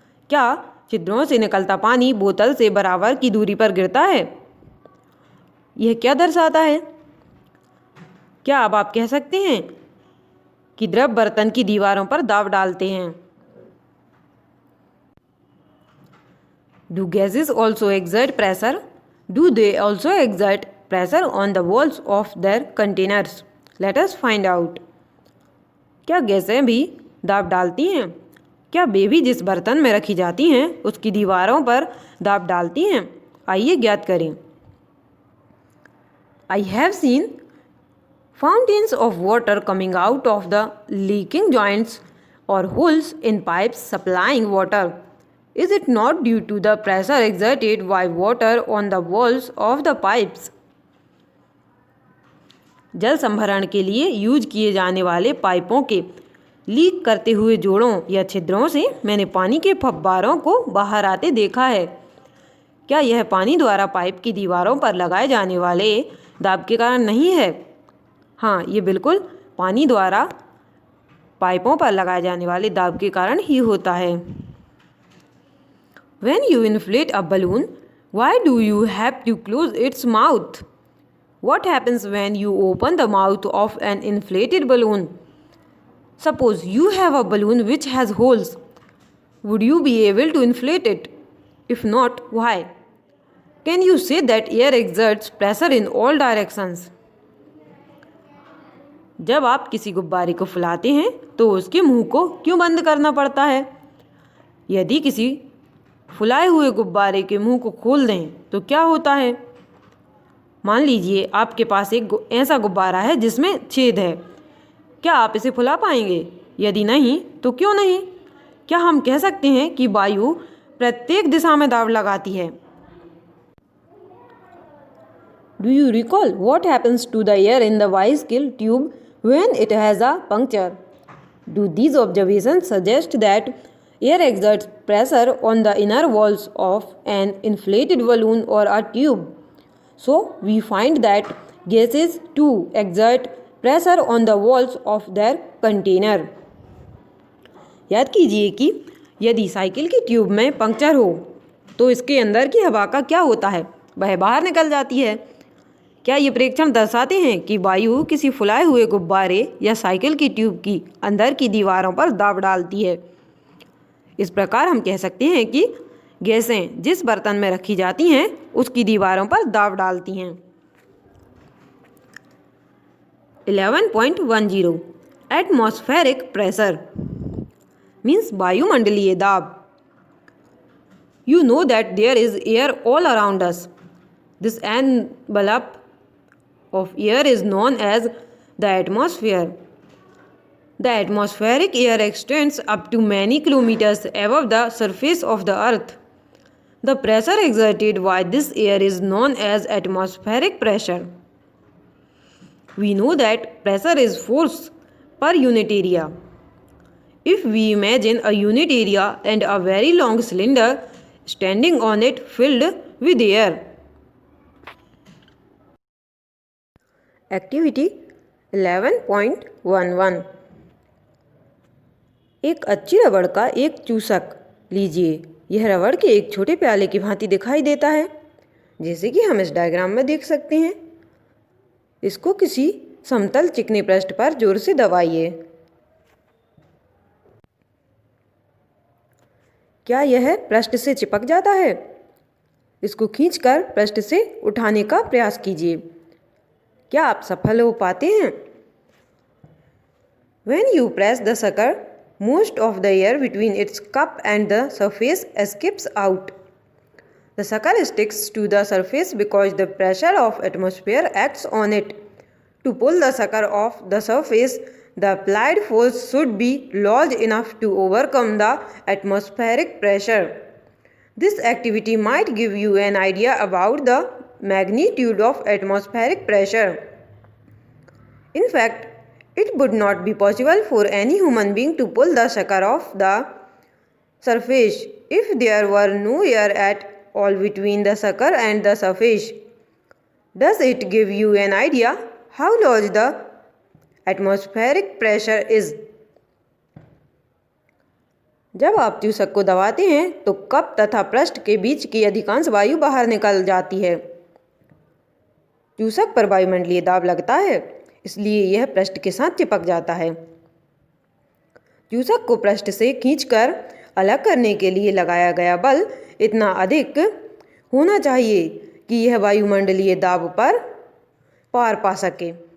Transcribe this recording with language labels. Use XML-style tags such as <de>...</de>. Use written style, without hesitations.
<hi>क्या छिद्रों से निकलता पानी बोतल से बराबर की दूरी पर गिरता है? यह क्या दर्शाता है? क्या अब आप कह सकते हैं कि द्रव बर्तन की दीवारों पर दाब डालते हैं?</hi> <en>Do gases also exert pressure? Do they also exert pressure on the walls of their containers? Let us find out.</en> <hi>क्या गैसें भी दाब डालती हैं? क्या वे भी जिस बर्तन में रखी जाती हैं उसकी दीवारों पर दाब डालती हैं? आइए ज्ञात करें।</hi> <en>I have seen fountains of water coming out of the leaking joints or holes in pipes supplying water. Is it not due to the pressure exerted by water on the walls of the pipes?</en> <hi>जल संभरण के लिए use किए जाने वाले पाइपों के leak करते हुए जोड़ों या छिद्रों से मैंने पानी के फव्वारों को बाहर आते देखा है। क्या यह पानी द्वारा पाइप की दीवारों पर लगाए जाने वाले दाब के कारण नहीं है? हाँ, ये बिल्कुल पानी द्वारा पाइपों पर लगाए जाने वाले दाब के कारण ही होता है।</hi> <en>When you inflate a balloon, why do you have to close its mouth? What happens when you open the mouth of an inflated balloon? Suppose you have a balloon which has holes. Would you be able to inflate it? If not, why? Can you say that air exerts pressure in all directions?</en> <hi>जब आप किसी गुब्बारे को फुलाते हैं तो उसके मुंह को क्यों बंद करना पड़ता है? यदि किसी फुलाए हुए गुब्बारे के मुंह को खोल दें तो क्या होता है? मान लीजिए आपके पास एक ऐसा गुब्बारा है जिसमें छेद है। क्या आप इसे फुला पाएंगे? यदि नहीं तो क्यों नहीं? क्या हम कह सकते हैं कि वायु प्रत्येक दिशा में दाब लगाती है?</hi> <en>Do you recall what happens to the air in the bicycle tube when it has a puncture? Do these observations suggest that air exerts pressure on the inner walls of an inflated balloon or a tube? So we find that gases too exert pressure on the walls of their container.</en> <hi>याद कीजिए कि यदि cycle की tube में puncture हो तो इसके अंदर की हवा का क्या होता है? वह बाहर निकल जाती है। क्या ये प्रेक्षण दर्शाते हैं कि वायु किसी फुलाए हुए गुब्बारे या साइकिल की ट्यूब की अंदर की दीवारों पर दाब डालती है? इस प्रकार हम कह सकते हैं कि गैसें जिस बर्तन में रखी जाती हैं उसकी दीवारों पर दाब डालती हैं।</hi> <en>11.10 atmospheric pressure means</en> <hi>वायुमंडलीय दाब।</hi> <en>You know that there is air all around us. This envelope of air is known as the atmosphere. The atmospheric air extends up to many kilometers above the surface of the earth. The pressure exerted by this air is known as atmospheric pressure. We know that pressure is force per unit area. If we imagine a unit area and a very long cylinder standing on it filled with air.</en> <hi>Activity 11.11 एक अच्छी रबड़ का एक चूसक लीजिए। यह रबड़ के एक छोटे प्याले की भांति दिखाई देता है, जैसे कि हम इस डायग्राम में देख सकते हैं। इसको किसी समतल चिकने पृष्ठ पर जोर से दबाइए। क्या यह पृष्ठ से चिपक जाता है? इसको खींचकर पृष्ठ से उठाने का प्रयास कीजिए। क्या आप सफल हो पाते हैं?</hi> <en>When you press the sucker, most of the air between its cup and the surface escapes out. The sucker sticks to the surface because the pressure of atmosphere acts on it. To pull the sucker off the surface, the applied force should be large enough to overcome the atmospheric pressure. This activity might give you an idea about the magnitude of atmospheric pressure. In fact, it would not be possible for any human being to pull the sucker off the surface if there were no air at all between the sucker and the surface. Does it give you an idea how large the atmospheric pressure is?</en> <hi>जब आप चूसक को दबाते हैं तो cup तथा पृष्ठ के बीच की अधिकांश वायु बाहर निकल जाती है। चूसक पर वायुमंडलीय दाब लगता है, इसलिए यह पृष्ठ के साथ चिपक जाता है। चूसक को पृष्ठ से खींचकर अलग करने के लिए लगाया गया बल इतना अधिक होना चाहिए कि यह वायुमंडलीय दाब पर पार पा सके।</hi>